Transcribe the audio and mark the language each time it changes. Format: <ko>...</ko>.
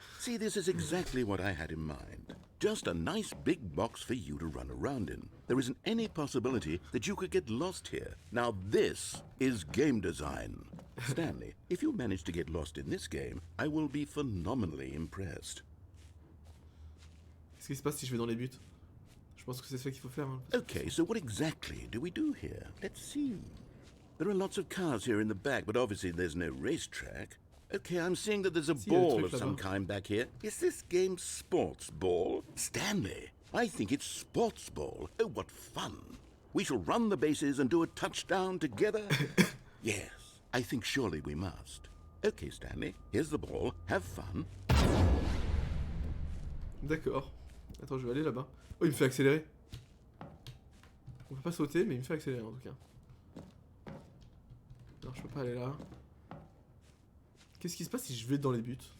<en>See, this is exactly what I had in mind. Just a nice big box for you to run around in. There isn't any possibility that you could get lost here. Now this is game design. Stanley, if you manage to get lost in this game, I will be phenomenally impressed.</en> <fr>Qu'est-ce qui se passe si je vais dans les buts? Je pense que c'est ça qu'il faut faire. Hein,</fr> <en>Okay, so what exactly do we do here? Let's see. There are lots of cars here in the back, but obviously there's no racetrack. Okay, I'm seeing that there's a ball of some kind back here. Is this game sports ball? Stanley, I think it's sports ball. Oh, what fun. We shall run the bases and do a touchdown together? Yes, I think surely we must. Okay, Stanley, here's the ball. Have fun.</en> <fr>D'accord. Attends, je vais aller là-bas. Oh, il me fait accélérer. On peut pas sauter, mais il me fait accélérer en tout cas. Alors, je peux pas aller là. Qu'est-ce qui se passe si je vais dans les buts?</fr>